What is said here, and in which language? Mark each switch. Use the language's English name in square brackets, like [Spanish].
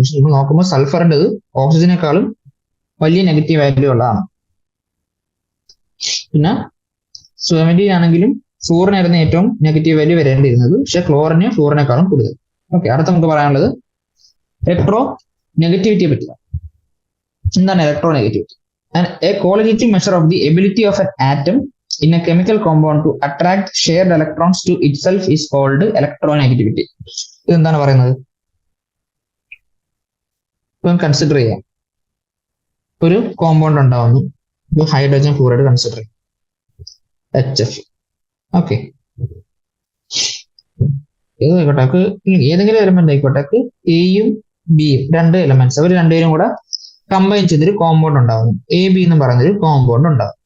[Malayalam] പക്ഷെ നമ്മൾ നോക്കുമ്പോൾ സൾഫറിൻ്റെത് ഓക്സിജനേക്കാളും വലിയ നെഗറ്റീവ് വാല്യൂ ഉള്ളതാണ്. പിന്നെ 17 ആണെങ്കിലും ഫ്ലൂറിനായിരുന്നു ഏറ്റവും നെഗറ്റീവ് വാല്യൂ വരേണ്ടിയിരുന്നത്, പക്ഷെ ഫ്ലൂറിനേക്കാളും കൂടുതൽ. ഓക്കെ, അടുത്ത നമുക്ക് പറയാനുള്ളത് ഇലക്ട്രോ നെഗറ്റിവിറ്റിയെ പറ്റിയാണ്. എന്താണ് electro negativity? [English] A qualitative measure of the ability of an atom in a chemical compound to attract shared electrons to itself is called electronegativity. [Malayalam] ഇതെന്താണ് പറയുന്നത്? ഇപ്പം കൺസിഡർ ചെയ്യാം, ഒരു കോമ്പൗണ്ട് ഉണ്ടാവുന്നു, ഹൈഡ്രജൻ ഫ്ലൂറൈഡ് കൺസിഡർ ചെയ്യാം, HF. ഓക്കെ, ഏതായിക്കോട്ടെ, ഏതെങ്കിലും element ആയിക്കോട്ടെ, എയും ബിയും രണ്ട് എലമെന്റ്സ്, അവർ രണ്ടുപേരും കൂടെ കമ്പൈൻ ചെയ്തൊരു കോമ്പൗണ്ട് ഉണ്ടാവുന്നു, AB എന്ന് പറയുന്നൊരു കോമ്പൗണ്ട് ഉണ്ടാവും.